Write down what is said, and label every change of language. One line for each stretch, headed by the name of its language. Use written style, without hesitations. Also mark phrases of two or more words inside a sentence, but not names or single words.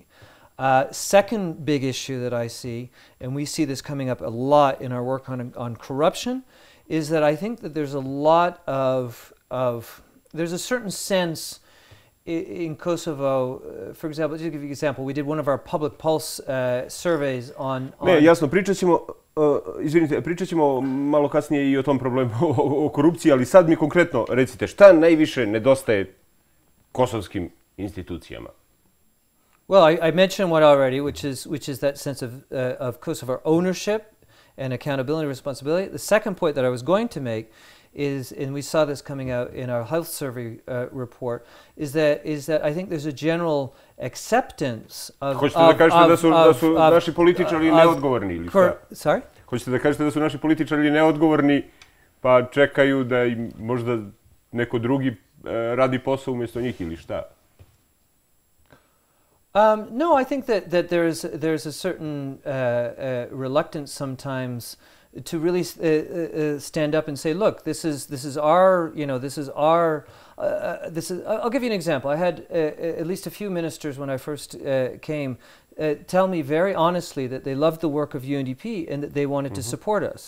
English: Second big issue that I see, and we see this coming up a lot in our work on corruption, is that I think that there's a lot there's a certain sense in Kosovo, for example, just to give you an example, we did one of our public pulse surveys on...
Bosnian: Ne, jasno, pričat ćemo malo kasnije i o tom problemu, o korupciji, ali sad mi konkretno recite, šta najviše nedostaje kosovskim institucijama?
English: Well, I mentioned one already, which is that sense of Kosovar ownership and accountability and responsibility. The second point that I was going to make is, and we saw this coming out in our health survey report, is that I think there's a general acceptance of...
Bosnian: Hoćete da kažete da su naši političari neodgovorni ili šta?
English: Sorry?
Bosnian: Hoćete da kažete da su naši političari neodgovorni pa čekaju da im možda neko drugi radi posao umjesto njih ili šta?
English: No, I think that there's a certain reluctance sometimes to really stand up and say, look, this is our, you know, this is our. I'll give you an example. I had at least a few ministers when I first came tell me very honestly that they loved the work of UNDP and that they wanted to support us.